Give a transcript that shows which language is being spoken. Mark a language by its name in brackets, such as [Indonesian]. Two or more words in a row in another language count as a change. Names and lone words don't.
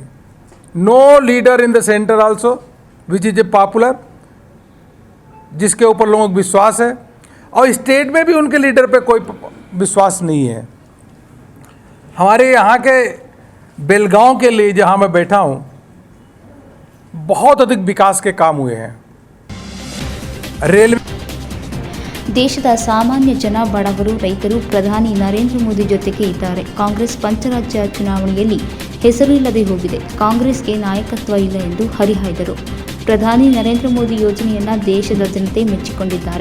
[English] no leader in the center also which is a popular, [Hindi] जिसके ऊपर लोगों को विश्वास है, और स्टेट में भी उनके लीडर पे कोई विश्वास नहीं है। हमारे यहाँ के बेलगांव के लिए जहाँ मैं बैठा हूँ, बहुत अधिक विकास के काम हुए हैं। रेलवे, [Kannada] ದೇಶದ ಸಾಮಾನ್ಯ ಜನ, ಬಡವರು, ರೈತರು ಪ್ರಧಾನಿ ನರೇಂದ್ರ ಮೋದಿ ಜೊತೆಗೆ ಇದ್ದಾರೆ. ಕಾಂಗ್ರೆಸ್ ಪಂಚರಾಜ್ಯ ಚುನಾವಣೆಯಲ್ಲಿ ಹೆಸರು ಇಲ್ಲದೆ ಹೋಗಿದೆ. ಕಾಂಗ್ರೆಸ್ಗೆ ನಾಯಕತ್ವ ಇಲ್ಲ ಎಂದು ಹರಿಹಾಯ್ದರು. ಪ್ರಧಾನಿ ನರೇಂದ್ರ ಮೋದಿ ಯೋಜನೆಯನ್ನು ದೇಶದ ಜನತೆ ಮೆಚ್ಚಿಕೊಂಡಿದ್ದಾರೆ.